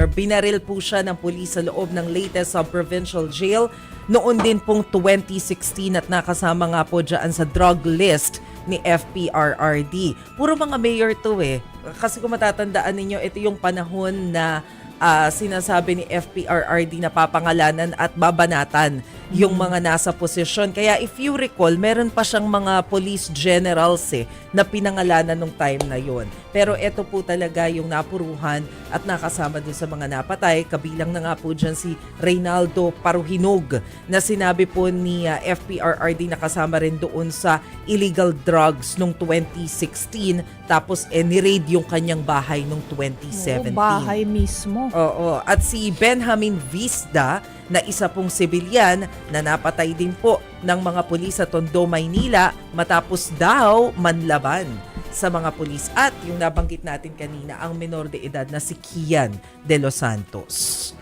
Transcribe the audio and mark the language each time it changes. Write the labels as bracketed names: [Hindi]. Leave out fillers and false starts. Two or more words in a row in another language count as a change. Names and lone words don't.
[Filipino] Binaril po siya ng pulis sa loob ng Leyte Sub-Provincial Jail noon din pong 2016 at nakasama nga po dyan sa drug list ni FPRRD. Puro mga mayor to Kasi kung matatandaan ninyo, ito yung panahon na sinasabi ni FPRRD na papangalanan at babanatan yung mga nasa posisyon. [English] Kaya if you recall, [Filipino] meron pa siyang mga [English] police generals [Filipino] na pinangalanan nung time na yon. Pero ito po talaga yung napuruhan at nakasama dun sa mga napatay. Kabilang na nga po dyan si Reynaldo Paruhinog na sinabi po ni FPRRD na kasama rin doon sa [English] illegal drugs [Filipino] nung 2016. Tapos ni-raid yung kanyang bahay nung 2017. Bahay mismo. Oo. At si Benjamin Visda na isa pong sibilyan na napatay din po ng mga pulis sa Tondo, Maynila matapos daw manlaban sa mga pulis. At yung nabanggit natin kanina, ang menor de edad na si Kian de los Santos.